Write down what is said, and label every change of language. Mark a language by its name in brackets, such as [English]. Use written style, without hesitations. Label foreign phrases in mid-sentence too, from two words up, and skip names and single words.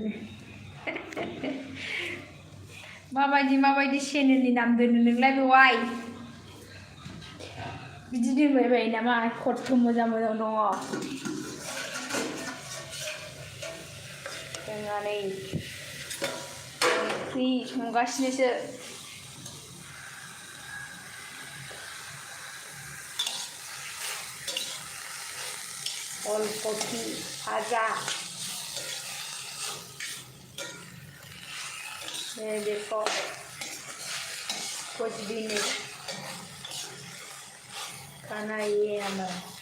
[Bodo] माबायदि चेनेलनि नाम दोननो नोंलाय बेवहाय बिदि दोनबाय नामा खथ' मोजां दङ जोंहा नै ओंख्रि संगासिनोसो [Hindi] अलकपि भाजा ये देखो कुछ भी नहीं खाना ये हमारा